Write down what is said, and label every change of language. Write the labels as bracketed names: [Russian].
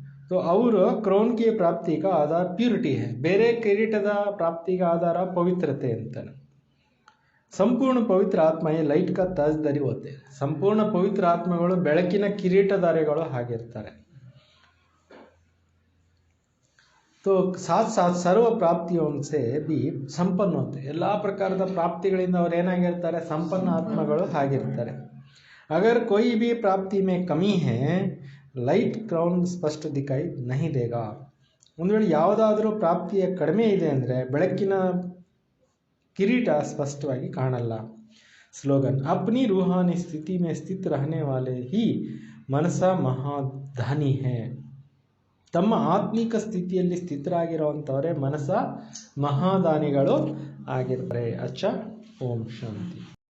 [Hindi] तो और क्राउन की प्राप्ति का आधार प्यूरिटी है. [Kannada] ಬೇರೆ ಕಿರೀಟದ ಪ್ರಾಪ್ತಿಗೆ ಆಧಾರ ಪವಿತ್ರತೆ ಅಂತಾನೆ. [Hindi] ಸಂಪೂರ್ಣ ಪವಿತ್ರ ಆತ್ಮ ಲೈಟ್ ಕಾ ತಾಜ್ದಾರಿ ಹೋತೆ. [Kannada] ಸಂಪೂರ್ಣ ಪವಿತ್ರ ಆತ್ಮಗಳು ಬೆಳಕಿನ ಕಿರೀಟಧಾರಿಗಳು ಆಗಿರ್ತಾರೆ. [Hindi] तो साथ साथ सर्व प्राप्तियों से भी संपन्न होते. [Kannada] ಎಲ್ಲ ಪ್ರಕಾರದ ಪ್ರಾಪ್ತಿಗಳಿಂದ ಅವರು ಏನಾಗಿರ್ತಾರೆ? ಸಂಪನ್ನ ಆತ್ಮಗಳು ಆಗಿರ್ತಾರೆ. [Hindi] अगर कोई भी प्राप्ति में कमी है, लाइट क्राउन स्पष्ट दिखाई नहीं देगा. [Kannada] ಒಂದು ವೇಳೆ ಯಾವುದಾದರೂ ಪ್ರಾಪ್ತಿಯ ಕಡಿಮೆ ಇದೆ ಅಂದರೆ ಬೆಳಕಿನ ಕಿರೀಟ ಸ್ಪಷ್ಟವಾಗಿ ಕಾಣಲ್ಲ. [Hindi] ಸ್ಲೋಗನ್, अपनी रूहानी स्थिति में स्थित रहने वाले ही मनसा महाधानी है. [Kannada] ತಮ್ಮ ಆತ್ಮಿಕ ಸ್ಥಿತಿಯಲ್ಲಿ ಸ್ಥಿತರಾಗಿರುವಂಥವರೇ ಮನಸ ಮಹಾದಾನಿಗಳು ಆಗಿರ್ತಾರೆ. ಅಚ್ಚ, ಓಂ ಶಾಂತಿ.